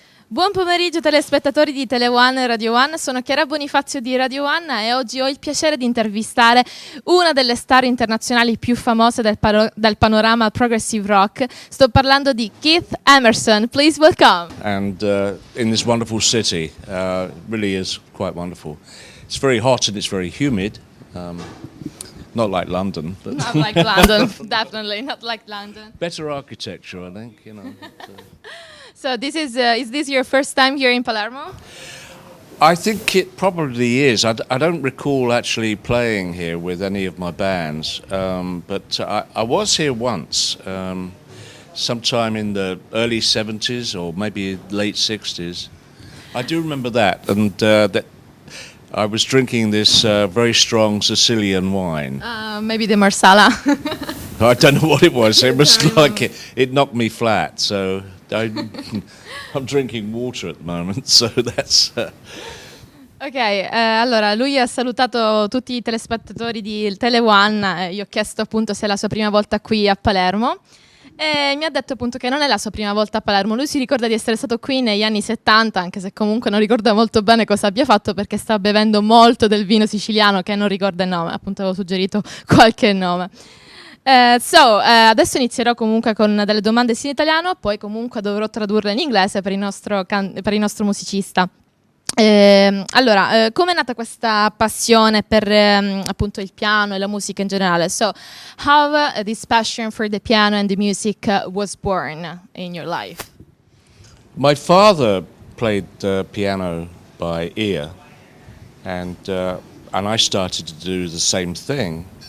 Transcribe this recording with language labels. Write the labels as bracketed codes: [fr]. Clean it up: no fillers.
[it] Buon pomeriggio telespettatori di Tele One e Radio One, sono Chiara Bonifazio di Radio One e oggi ho il piacere di intervistare una delle star internazionali più famose del panorama progressive rock. Sto parlando di Keith Emerson, [en] please welcome. And in this wonderful city, really is quite wonderful. It's very hot and it's very humid, not like London. But Not like London, definitely not like London. better architecture, I think, you know. So this is this your first time here in Palermo? I think it probably is. I don't recall actually playing here with any of my bands, but I was here once, sometime in the early 70s or maybe late 60s. I do remember that, and that I was drinking this very strong Sicilian wine. Maybe the Marsala. I don't know what it was. It was like it knocked me flat, so I'm drinking water at the moment, so that's... [it] Ok, allora lui ha salutato tutti i telespettatori di Tele One, gli ho chiesto appunto se è la sua prima volta qui a Palermo e mi ha detto appunto che non è la sua prima volta a Palermo, lui si ricorda di essere stato qui negli anni 70, anche se comunque non ricorda molto bene cosa abbia fatto perché sta bevendo molto del vino siciliano che non ricorda il nome, appunto avevo suggerito qualche nome. Adesso inizierò comunque con delle domande in italiano, poi comunque dovrò tradurre in inglese per il nostro musicista. Allora, come è nata questa passione per appunto il piano e la musica in generale? [en] So, how this passion for the piano and the music was born in your life? My father played piano by ear, and I started to do the same thing.